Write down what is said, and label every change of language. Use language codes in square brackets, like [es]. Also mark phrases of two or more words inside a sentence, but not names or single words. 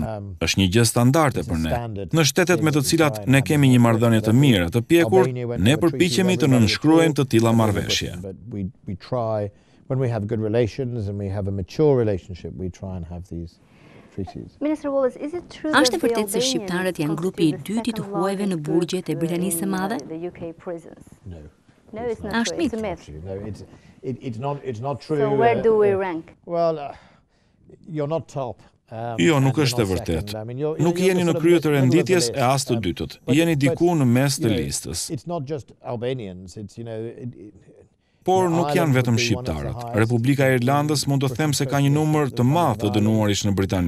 [sq] Është një gjë standarde për ne. Në shtetet me të cilat ne kemi një marrëdhënie të mirë, të pjekur, ne përpiqemi të nënshkruajmë të tilla marrëveshje. A është e vërtetë se shqiptarët janë grupi i dytë i të huajve në burgjet e Britanisë së Madhe? A është mit? [en] So where do we rank? [sq] Jo, nuk është e vërtetë. Nuk jeni në krye të renditjes e as të dytët. Jeni diku në mes të listës. Por nuk janë vetëm shqiptarët. Republika e Irlandës mund të them se ka një numër të madh të dënuarish në Britani.